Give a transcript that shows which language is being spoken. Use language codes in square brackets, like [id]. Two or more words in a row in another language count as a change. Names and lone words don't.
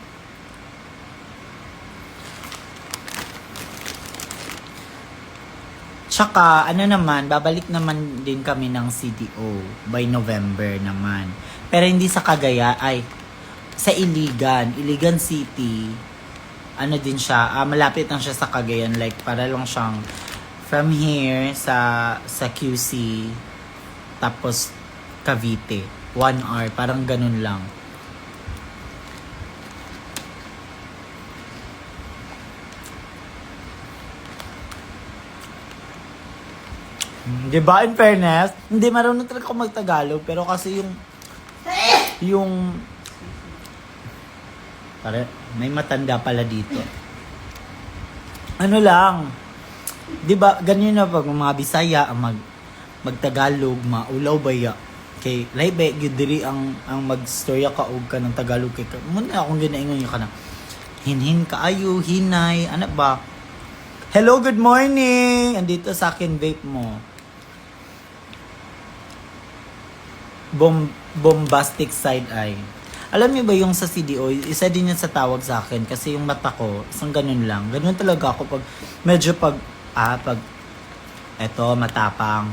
[tl] Tsaka, babalik naman din kami ng CDO by November naman. Pero hindi sa Cagayan, sa Iligan City. Ano din siya, malapit lang siya sa Cagayan. Like, para lang siyang from here sa QC, tapos Cavite. 1 hour, parang ganun lang. Diba, in fairness, hindi marunong talaga ako magtagalog, pero kasi yung Para may matanda pala dito. Ano lang, 'di ba? Ganyan na pag mga Bisaya ang magtagalog, [ceb] maulaw baya. Kay lahi gyud diri ang magstorya ka og ka ng Tagalog kay muna akong ginaingon ka na. Hinhin kaayo, hinay, ano ba? [en] Hello, good morning. [tl] Andito sa akin vape mo. [en] Bombastic side eye. [tl] Alam niyo ba yung sa CDO, isa din yan sa tawag sa akin kasi yung mata ko, isang ganun lang. Ganun talaga ako pag medyo pag eto matapang.